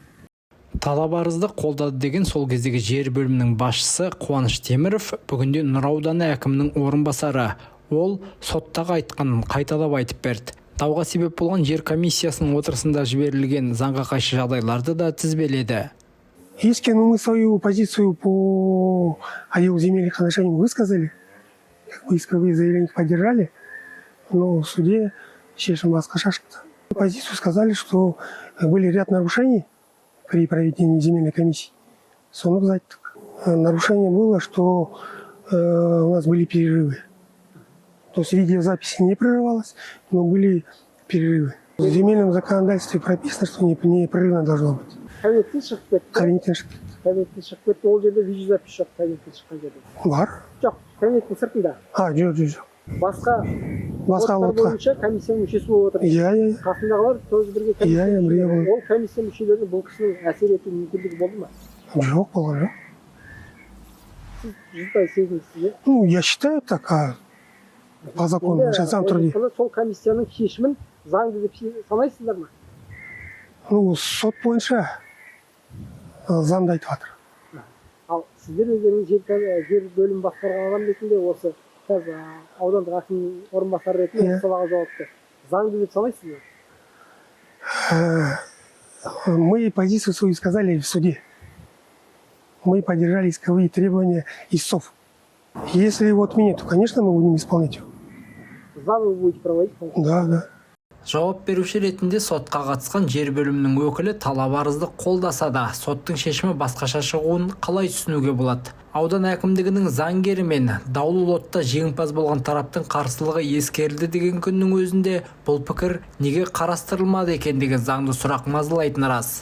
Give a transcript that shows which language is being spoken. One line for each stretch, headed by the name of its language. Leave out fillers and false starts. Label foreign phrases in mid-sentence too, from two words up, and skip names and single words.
Kazakh: Талап арызды қолдады деген сол кездегі жер бөлімінің басшысы Қуаныш Теміров бүгінде Нұра ауданы әкімінің орынбасары. Ол соттағы айтқанын қайталап айтып берді. Дауға себеп болған жер комиссиясының отырысында жіберілген заңға қайшы жағдайларды да тізбеледі.
Russian: Если мы свою позицию по отделу земельных отношений высказали, исковые заявления поддержали, но в суде
Kazakh: шешім басқаша шықты.
Russian: Позицию сказали, что были ряд нарушений при проведении земельной комиссии.
Kazakh: Соны біз айттық.
Russian: Нарушение было, что у нас были перерывы. То есть видеозаписи не прерывалось, но были перерывы. В земельном законодательстве прописано, что непрерывно должно быть.
Kazakh: Кабинеттен шығып кетті. Кабинеттен шығып кетті. Кабинеттен шығып кетті. Ол жерде видеозапис жоқ, кабинеттен шыққан жерде. Бар. Жоқ, кабинеттің сыртында. Жоқ. Басқа лотқа бойынша комиссия мүшесі болып отыр. Қасындағылар тоже бірге комиссия мүшесі. Ол комиссия мүшелерінің бұл кісінің әсер ету мүмкіндігі болды ма? Жоқ, болған жоқ. Сіз жүзбай сезінесіз,
Russian: я считаю так, по закону,
Kazakh: жазам түрде. Сол комиссияның шешімін заңды деп санайсыздар ма? Сот бойынша заңды айтып жатыр. Ал сіздер өздеріңіз жер бөлім басқарған адам ретінде осы аудандық әкім орынбасары ретінде салаға жауапты. Заңды деп санайсыздар?
Russian: Мы позицию свою сказали в суде. Мы поддержали исковые требования истцов. Если его отменят, то, конечно, мы будем исполнять его. Заң вы будете проводить? Да.
Kazakh: Жауап беруші ретінде сотқа қатысқан жер бөлімінің өкілі талап арызды қолдаса да, соттың шешімі басқаша шығуын қалай түсінуге болады? Аудан әкімдігінің заңгері мен даулы лотта жеңімпаз болған тараптың қарсылығы ескерілді деген күннің өзінде бұл пікір неге қарастырылмады екен деген заңды сұрақ мазалайтыны рас.